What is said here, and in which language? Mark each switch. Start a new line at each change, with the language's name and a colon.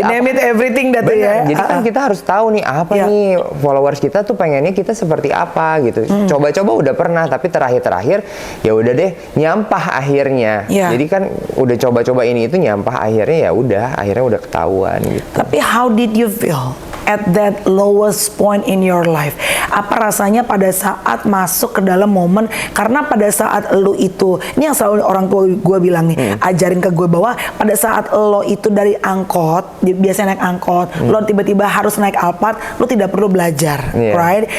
English: name it everything
Indonesian: dah tuh ya. Jadi kan kita harus tahu nih apa nih followers kita tuh pengennya kita seperti apa gitu. Coba-coba udah pernah, tapi terakhir ya udah deh nyampah akhirnya. Jadi kan udah coba-coba ini itu nyampah akhirnya, ya udah akhirnya udah ketahuan gitu. Tapi
English: how did you feel at that lowest point in your life?
Indonesian: Apa rasanya pada saat masuk ke dalam momen, karena pada saat lo itu, ini yang selalu orang tua gue bilang nih, ajarin ke gue bahwa pada saat lo itu dari angkot, biasanya naik angkot, lo tiba-tiba harus naik Alphard, lo tidak perlu belajar, right?